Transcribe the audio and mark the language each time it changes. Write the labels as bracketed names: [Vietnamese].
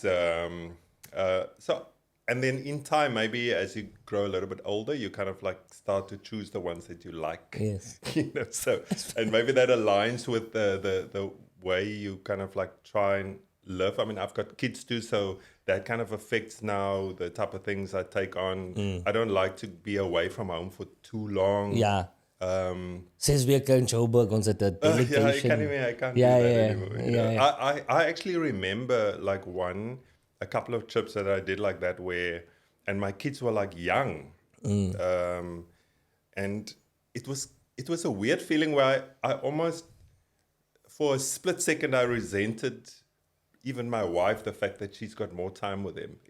[English] So, and then in time, maybe as you grow a little bit older, you kind of like start to choose the ones that you like. Yes. You know, so, and maybe that aligns with the way you kind of like try and live. I mean, I've got kids too, so that kind of affects now the type of things I take on. I don't like to be away from home for too long. Yeah. [Afrikaans] 6 weke in Joburg, ons het 'n delegation. [English] I can't do that anymore. You know? I actually remember like a couple of trips that I did like that where, and my kids were like young. And it was a weird feeling where I almost, for a split second, I resented even my wife, the fact that she's got more time with him.